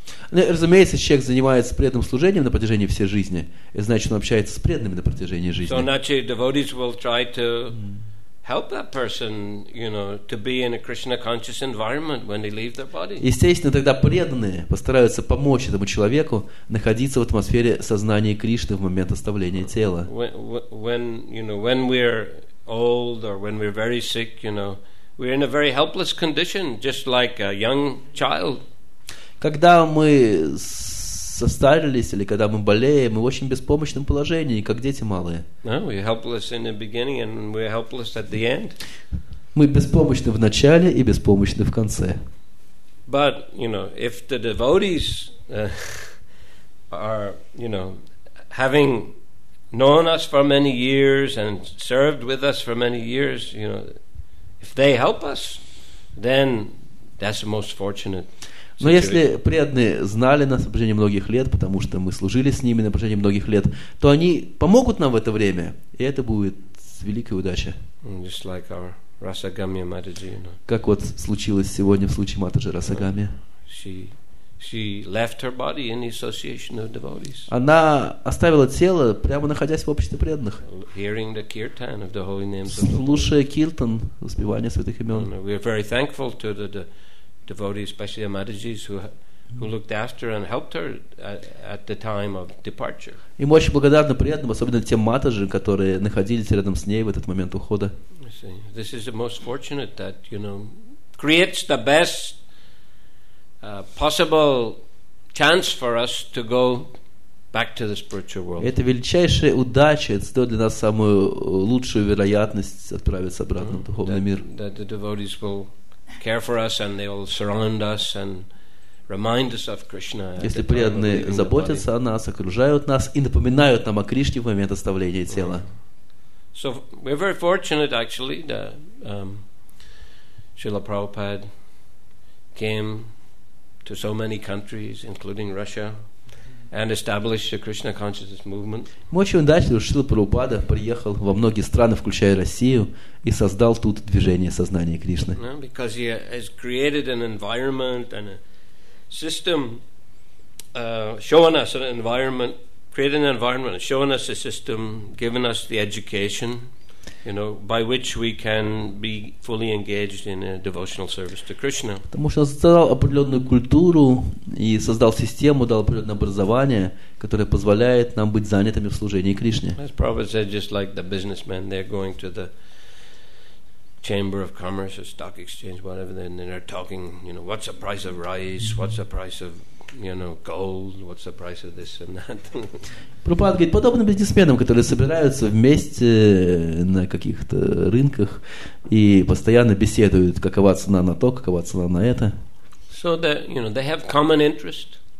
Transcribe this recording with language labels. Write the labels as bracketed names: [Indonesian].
[Russian] Разумеется, если человек занимается преданным служением на протяжении всей жизни, это значит, он общается с преданными на протяжении жизни. [English] So naturally, devotees will try to help that person, to be in a Krishna conscious environment when they leave their body. [Russian] Естественно, тогда преданные постараются помочь этому человеку находиться в атмосфере сознания Кришны в момент оставления тела. [English] When we're old or when we're very sick, we're in a very helpless condition, just like a young child. [Russian] Когда мы состарились или когда мы болеем, мы в очень беспомощном положении, как дети малые. [English] We're helpless in the beginning and we're helpless at the end. [Russian] Мы беспомощны в начале и беспомощны в конце. [English] But, if the devotees are, having known us for many years and served with us for many years, if they help us, then that's the most fortunate. [Russian] Но если преданные знали нас на протяжении многих лет, потому что мы служили с ними на протяжении многих лет, то они помогут нам в это время, и это будет великая удача. [English] Just like our Rasagamya Mataji, [Russian] Как вот случилось сегодня в случае Матаджи Расагами. [English] She left her body in the association of devotees. [Russian] Она оставила тело, прямо находясь в обществе преданных, [English] Hearing the kirtan of the holy names of the Lord. [Russian] слушая киртан, воспевание святых имен. [English] We are very thankful to the devotees, especially the Matajis, who looked after and helped her at the time of departure. [Russian] И мы очень благодарны преданным, особенно тем матаджи, которые находились рядом с ней в этот момент ухода. [English] This is the most fortunate that, creates the best possible chance for us to go back to the spiritual world. [Russian] Это величайшая удача, это стоит для нас самую лучшую вероятность отправиться обратно в духовный мир. [English] That the devotees will care for us and they will surround us and remind us of Krishna. [Russian] Если преданные заботятся о нас, окружают нас и напоминают нам о Кришне в момент оставления тела. [English] So we're very fortunate actually that Srila Prabhupada came to so many countries, including Russia, and established the Krishna consciousness movement. [Russian] Мы очень удачливы, что Шрила Прабхупада приехал во многие страны, включая Россию, и создал тут движение сознания Кришны. [English] Because he has created an environment and a system, showing us an environment, created an environment, showing us a system, giving us the education, by which we can be fully engaged in a devotional service to Krishna. [Russian] Потому что он создал определенную культуру и создал систему, дал определенное образование, которое позволяет нам быть занятыми в служении Кришне. [English] As Prabhupada said, just like the businessmen, they're going to Chamber of Commerce or Stock Exchange, whatever, then they're talking, what's the price of rice, what's the price of, gold, what's the price of this and that. [Russian] Прабхупада говорит, подобно бизнесменам, которые собираются вместе на каких-то рынках и постоянно беседуют, какова цена на то, какова цена на это. [English] So that, they have common interest.